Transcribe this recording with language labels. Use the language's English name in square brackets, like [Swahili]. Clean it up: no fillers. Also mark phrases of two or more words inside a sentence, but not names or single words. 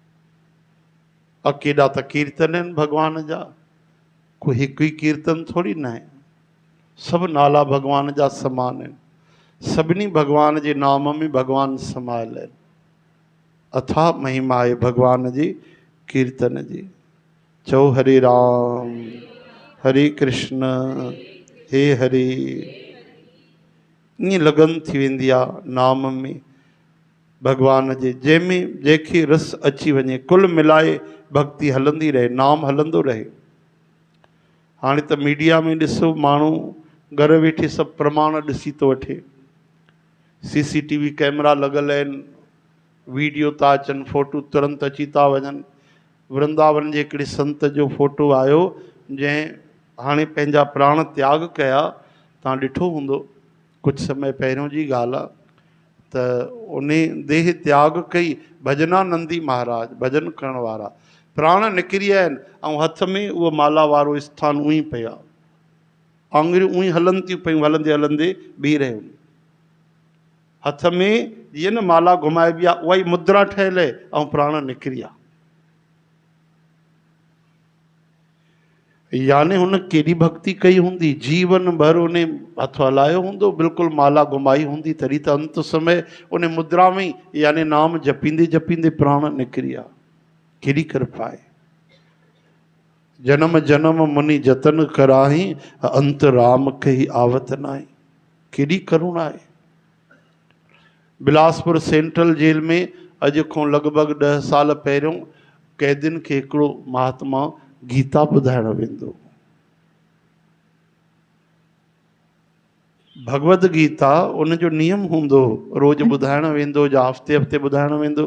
[Sindhi] केॾा त कीर्तन आहिनि भॻवान जा, कोई हिकु ई कीर्तन थोरी न आहे, सभु नाला भॻवान जा समान आहिनि। सभिनी भॻवान जे नाम में भॻवान समायल आहिनि। अथाह महिमा आहे भॻवान जी कीर्तन जी। चओ हरे राम हरे कृष्ण हे हरे। ईअं लगन थी वेंदी आहे नाम में भॻवान जे, जंहिंमें जंहिंखे रस अची वञे। कुल मिलाए भक्ति हलंदी रहे, नाम हलंदो रहे। हाणे त मीडिया में ॾिसो, माण्हू घर वेठे सभु प्रमाण ॾिसी थो वठे। CCTV कैमरा लॻल आहिनि, वीडियो था अचनि, फोटू तुरंत अची था वञनि। वृंदावन जे हिकिड़े संत जो फोटो आयो जंहिं हाणे पंहिंजा प्राण त्याग कया। तव्हां ॾिठो हूंदो, कुझु समय पहिरियों जी ॻाल्हि आहे त उन देह त्याग कई। भजनानंदी महाराज भजन करण वारा प्राण निकिरी विया आहिनि ऐं हथ में उहो माला वारो स्थान उअं ई पिया, आङुरियूं उअं ई हलनि थियूं पियूं, हलंदे हलंदे बीह रहियूं। हथ में जीअं न माला घुमाइबी आहे उहा ई मुद्रा ठहियल आहे ऐं प्राण निकिरी विया। यानी हुन केॾी भक्ति कई हूंदी, जीवन भर उन हथ हलायो हूंदो, बिल्कुलु माला घुमाई हूंदी, तॾहिं त अंत समय उन मुद्रा में यानी नाम जपींदे जपींदे प्राण निकिरी विया। केॾी कृपा आहे। [Awadhi] जन्म जन्म मुनि जतन कराही, अंत राम कही आवत नाई। [Sindhi] केॾी करुणा आहे। बिलासपुर सेंट्रल जेल में अॼु खां लॻभॻि 10 साल पहिरियों कैदियुनि खे हिकिड़ो महात्मा गीता ॿुधाइण वेंदो। भगवद गीता उनजो नियम हूंदो, रोज़ ॿुधाइण वेंदो या हफ़्ते हफ़्ते ॿुधाइण वेंदो।